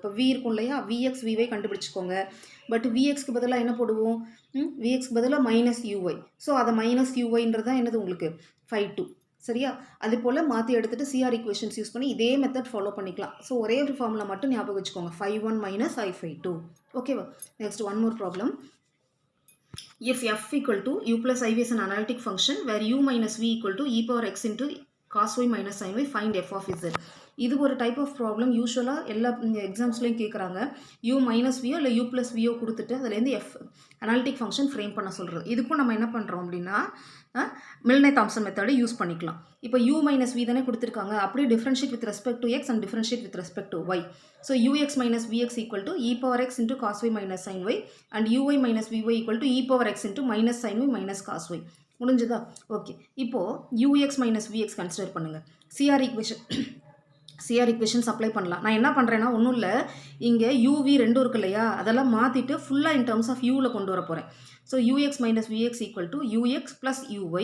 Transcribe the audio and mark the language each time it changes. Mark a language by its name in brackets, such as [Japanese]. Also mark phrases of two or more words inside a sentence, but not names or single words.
[Tamil] இப்போ v இருக்கும் இல்லையா? vx vy கண்டுபிடிச்சிக்கோங்க. பட் vxக்கு பதிலாக என்ன போடுவோம்? vxக்கு பதிலாக மைனஸ் uy. ஸோ அதை மைனஸ் uyன்றதான் என்னது உங்களுக்கு? φ2. சரியா? அது போல் மாற்றி எடுத்துகிட்டு [English] CR equations use [Tamil] பண்ணி இதே [English] method follow [Tamil] பண்ணிக்கலாம். ஸோ ஒரே ஒரு ஃபார்முலா மட்டும் ஞாபகம் வச்சுக்கோங்க. φ1 மைனஸ் i φ2. ஓகேவா? [English] next one more problem. If f equal to u plus iv is an analytic function where u minus v equal to e power x into cos y minus sin y, find f of z. [Tamil] இது ஒரு [English] type of problem [Tamil] யூஸ்வலாக எல்லா எக்ஸாம்ஸ்லையும் கேட்குறாங்க. u மைனஸ் வியோ இல்லை u ப்ளஸ் வியோ கொடுத்துட்டு அதுலேருந்து f [English] analytic function frame [Tamil] பண்ண சொல்கிறது. இதுக்கும் நம்ம என்ன பண்ணுறோம் அப்படின்னா மில்னே தாம்சன் [English] method use [Tamil] பண்ணிக்கலாம். [English] இப்போ u minus v [Tamil] தானே கொடுத்துருக்காங்க, அப்படியே [English] differentiate with respect to x and differentiate with respect to y. ஸோ ux minus vx equal to e power x into cos y minus sin y and uy minus vy equal to e power x into minus sin y minus cos y. [Tamil] முடிஞ்சுதா? ஓகே, இப்போது ux minus vx கன்சிடர் பண்ணுங்கள். [English] CR equations apply பண்ணலாம். [Tamil] நான் என்ன பண்ணுறேன்னா ஒன்றும் இல்லை, இங்கே uv ரெண்டும் இருக்கு இல்லையா? அதெல்லாம் மாற்றிட்டு ஃபுல்லாக [English] in terms of [Tamil] யூவில் கொண்டு வர போகிறேன். [English] so ux minus vx equal to ux plus uy.